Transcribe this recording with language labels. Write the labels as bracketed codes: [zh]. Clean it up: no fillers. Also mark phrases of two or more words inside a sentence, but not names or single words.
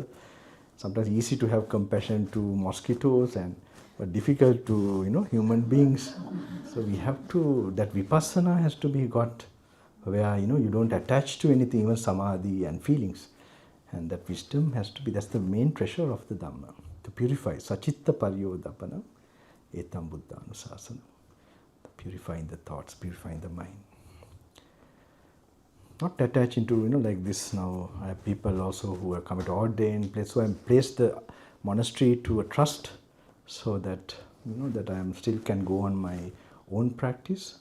[en] Sometimes easy to have compassion to mosquitoes, but difficult to, human beings. So we have to, that vipassana has to be got where, you don't attach to anything, even samadhi and feelings. And that wisdom has to be, that's the main treasure of the Dhamma, to purify. [pi] Sachitta paryodapanam etam buddha anusasanam. [en] Purifying the thoughts, purifying the mind. Not attaching to, like this now. I have people also who have come to ordain place. So I place monastery to a trust, so that that I am still can go on my own practice.